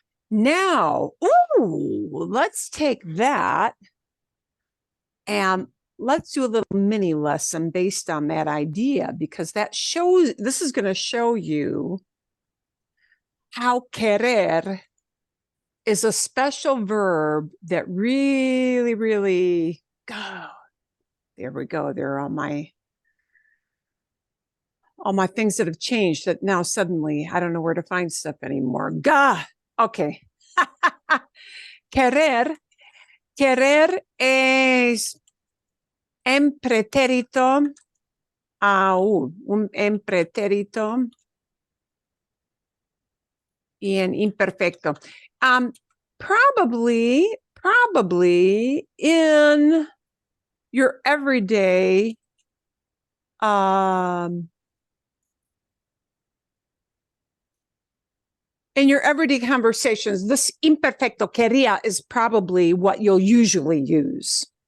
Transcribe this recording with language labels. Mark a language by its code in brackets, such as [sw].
[en] Now, let's take that and let's do a little mini lesson based on that idea, because this is going to show you how querer is a special verb that really, there we go. There are all my things that have changed that now suddenly I don't know where to find stuff anymore. Okay. [es] Querer es en pretérito, un en pretérito y en imperfecto. [en] Probably in your everyday conversations, this imperfecto quería is probably what you'll usually use.